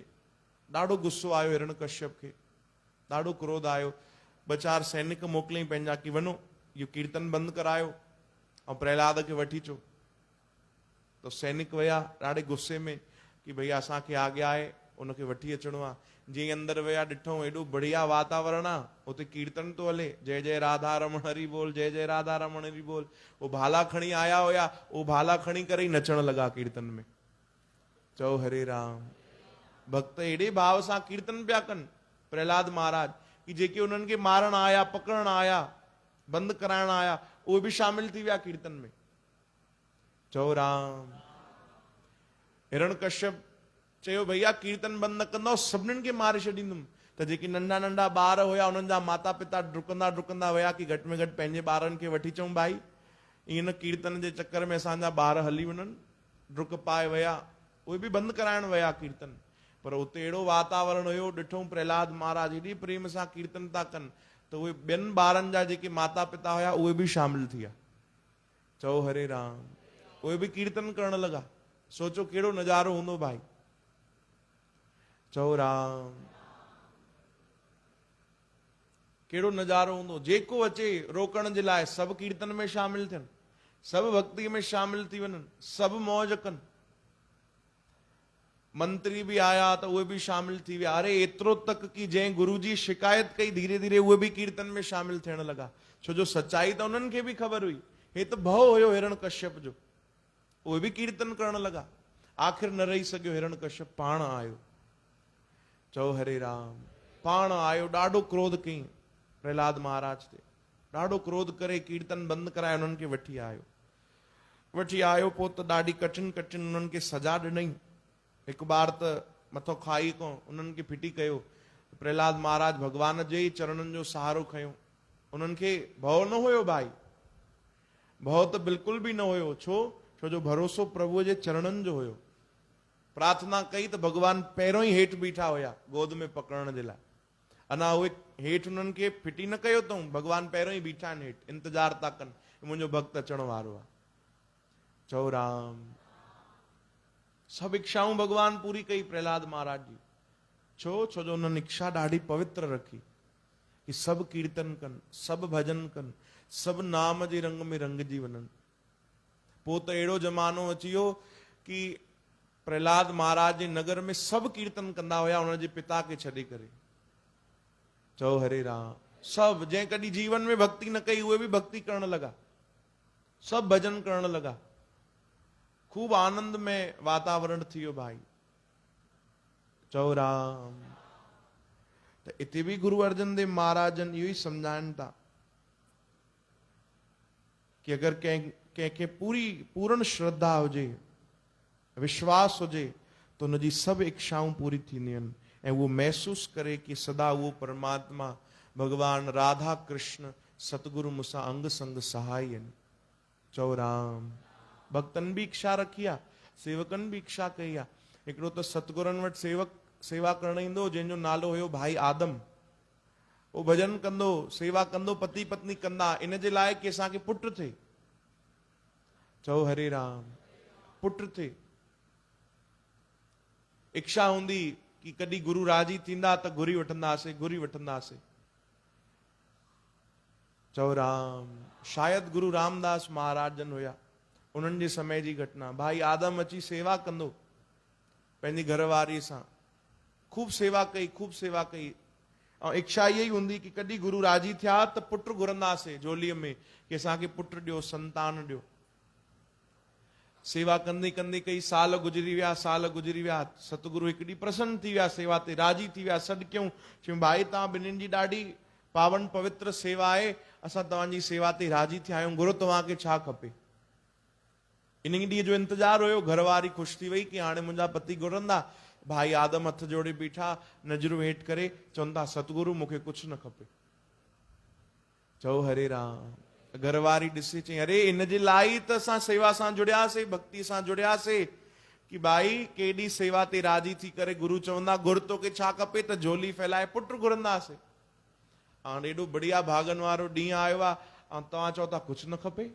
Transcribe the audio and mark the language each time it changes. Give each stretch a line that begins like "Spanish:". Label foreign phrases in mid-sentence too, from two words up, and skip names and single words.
Sindhi: ॾाढो गुस्सो आयो हिरण्यकश्यप खे, ॾाढो क्रोध आयो। ॿ चारि सैनिक मोकिलियईं पंहिंजा कि वञो इहो कीर्तन बंदि करायो ऐं प्रहलाद खे वठी अचो। त सैनिक विया ॾाढे गुस्से में कि भैया असांखे आज्ञा आहे, उनखे वठी अचिणो आहे। जीअं अंदरि विया ॾिठो एॾो बढ़िया वातावरण आहे, उते कीर्तन थो हले,
Hindi: जय जय राधा रमण हरि बोल, जय जय राधा रमण हरि बोल।
Sindhi: वो भाला खणी आया हुया, वो भाला खणी करे ई नचण लॻा कीर्तन में। चओ हरे राम। भक्त एॾे भाव सां कीर्तन पिया कनि प्रहलाद महाराज कि जेके उन्हनि खे मारण आया, पकड़ण आया, बंदि कराइण आया, उहे बि शामिल थी विया कीर्तन में। चओ राम। हिरण्यकश्यप चयो भैया कीर्तन बंदि न कंदो, सभिनीनि खे मारे छॾींदुमि। त जेके नंढा नंढा ॿार हुया, उन्हनि जा माता पिता डुकंदा डुकंदा विया कि घटि में घटि पंहिंजे ॿारनि खे वठी अचूं भाई, ईअं न कीर्तन जे चक्कर में असांजा ॿार हली वञनि। डुक पाए विया, उहे बि बंदि कराइण विया कीर्तन। पर उते अहिड़ो वातावरण हुयो, ॾिठो प्रहलाद महाराज हेॾी प्रेम सां कीर्तन था कनि त उहे ॿियनि ॿारनि जा जेके माता पिता हुया उहे बि शामिल थी विया। चओ हरे राम। उहे बि कीर्तन करण लॻा। सोचो कहिड़ो नज़ारो हूंदो भाई। चओ राम। कहिड़ो नज़ारो हूंदो। जेको अचे रोकण जे लाइ सभु कीर्तन में शामिल थियनि, सभु भक्ति में शामिल थी वञनि, सभु मौज कनि। मंत्री भी आया तो उहे भी शामिल थी विया। अरे एतिरो तक कि जंहिं गुरु जी शिकायत कई, धीरे धीरे उहे भी कीर्तन में शामिल थियण लगा। छो जो सच्चाई तो उन्हनि खे भी ख़बर हुई। हे तो भव हुयो हिरण्यकश्यप जो, उहे भी कीर्तन करण लगा। आखिर न रही सघियो, हिरण्यकश्यप पाण आयो। चओ हरे राम। पाण आयो, ॾाढो क्रोध कई प्रहलाद महाराज ते। ॾाढो क्रोध करे कीर्तन बंदि कराए उन्हनि खे वठी आयो। वठी आयो पोइ त ॾाढी कठिन कठिन उन्हनि खे सजा ॾिनई। हिकु बार त मथो खाई खां उन्हनि खे फिटी कयो। प्रहलाद महाराज भगवान जे ई चरणनि जो सहारो खयो। उन्हनि खे भव न हुयो भाई, भव त बिल्कुल भी न हुयो। छो जो भरोसो प्रभु जे चरणनि जो हुयो। प्रार्थना कई त भगवान पहिरों ई हेठि बीठा हुया गोद में पकड़ण जे लाइ। अञा उहे हेठि उन्हनि खे फिटी न कयो अथऊं, भगवान पहिरों ई बीठा आहिनि हेठि, इंतजार था कनि मुंहिंजो भक्त अचण वारो आहे। चओ राम। सब इच्छाऊं भगवान पूरी कई प्रहलाद महाराज जी। छो जो उन्होंने इच्छा ॾाढी पवित्र रखी कि सब कीर्तन कन, सब भजन कन, सब नाम जे रंग में रंगजी वञनि। पोइ त अहिड़ो ज़मानो अची वियो कि प्रहलाद महाराज जे नगर में सब कीर्तन कंदा हुया उनजे पिता खे छॾे करे। चओ हरे राम। सब जंहिं कॾहिं जीवन में भक्ति न कई उहे बि भक्ति करण लगा, सब भजन करण लगा। खूब आनंद में वातावरण थी वियो भाई। चओ राम। त इते भी गुरु अर्जन देव महाराजन इहो ई सम्झाइनि था कि अगर कंहिंखे पूर्ण श्रद्धा हुजे, विश्वास हुजे, तो उनजी सब इच्छाऊं पूरी थींदियूं आहिनि ऐं उहो महसूस करे कि सदा उहो परमात्मा भगवान राधा कृष्ण सतगुरु मूंसां अंग संग सहाय आहिनि। चओ राम। भक्तन भी इच्छा रखी आहे, सेवकन भी इच्छा कई आहे। हिकिड़ो त सतगुरनि वटि सेवा करण ईंदो जंहिंजो नालो हुयो भाई आदम। वो भजन कंदो, सेवा कंदो, पति पत्नी कंदा, इन जे लाइ कि असांखे पुट थिए। चओ हरे राम। पुट थिए। इच्छा हूंदी कि कॾहिं गुरु राजी थींदा त घुरी वठंदासीं। चओ राम। शायद गुरु रामदास महाराजन हुया, उन्हनि जे समय जी घटना। भाई आदम अची सेवा कंदो पंहिंजी घरवारी सां, खूब सेवा कई ऐं इच्छा इहा ई हूंदी कि कॾहिं गुरु राजी थिया त पुट घुरंदासीं झोलीअ में कि असांखे पुट ॾियो, संतान ॾियो। सेवा कंदी कंदी कई साल गुजरी विया। सतगुरु हिकु ॾींहुं प्रसन्न थी विया, सेवा ते राजी थी विया। सॾु कयूं, चयूं भाई तव्हां ॿिन्हिनि जी ॾाढी पावन पवित्र सेवा आहे, असां तव्हांजी सेवा ते राजी थिया आहियूं, गुरु तव्हांखे छा खपे। इन ॾींहं जो इंतजार हुयो। घरवारी ख़ुशि थी वई कि हाणे मुंहिंजा पति घुरंदा। भाई आदम हथ जोड़े बीठा, नज़रूं हेठि करे चवनि था सतगुरु मूंखे कुझु न खपे। चओ हरे राम। घरवारी ॾिसी चई अरे इन जे लाइ त असां सेवा सां जुड़ियासीं, भक्ति सां जुड़ियासीं कि भाई केॾी सेवा ते राजी थी करे गुरु चवंदा गुरु तोखे छा खपे त झोली फैलाए पुट घुरंदासीं। हाणे एॾो बढ़िया भागन वारो ॾींहुं आयो आहे ऐं तव्हां चओ था कुझु न खपे।